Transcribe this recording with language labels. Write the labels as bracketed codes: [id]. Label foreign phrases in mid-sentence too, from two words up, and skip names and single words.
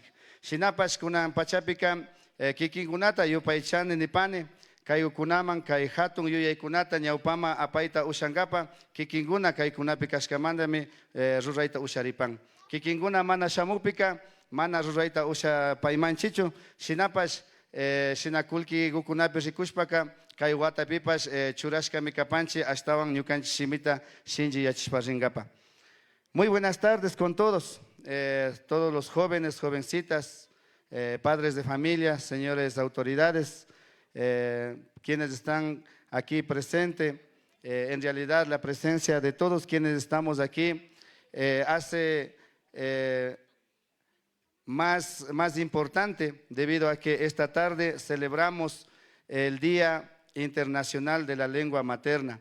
[qu] Shinapash kunan pachapika kikinkunata yupaychani nipani, kay ukunaman kay hatun yuyaykunata ñawpama apaita ushankapa, kikinkuna kay kunapi kashkamandami rurayta usharipan. Kikinkuna mana shamupika, mana rurayta ushapaymanchichu, shinapash shinakulki gukunapi rikushpaka, kay watapipas churashkami kapanchi ashtawan ñukanchik shimita shinji yachishpa rinkapa. [es] Muy buenas tardes con todos, todos los jóvenes, jovencitas, padres de familia, señores autoridades, quienes están aquí presentes. En realidad la presencia de todos quienes estamos aquí hace más importante, debido a que esta tarde celebramos el Día Internacional de la Lengua Materna.